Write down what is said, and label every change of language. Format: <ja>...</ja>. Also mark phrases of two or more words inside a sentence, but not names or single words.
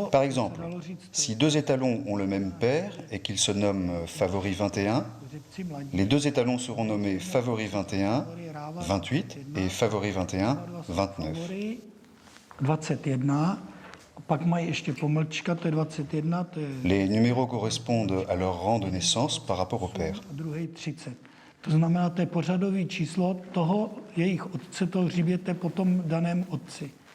<fr>Par exemple, si deux étalons ont le même père et qu'ils se nomment Favori 21,</fr> <cs>řepci mladí,</cs> <fr>les deux étalons seront nommés Favori 21, 28 et Favori 21, 29.</fr> <cs>Favory 21, pak mají ještě pomlčka, to je 21, to je</cs> <fr>Les numéros correspondent à leur rang de naissance par rapport au père.</fr> <cs>a druhý 30. To znamená, to je pořadové číslo toho jejich otce, toho hřiběte po tom daném otci.</cs>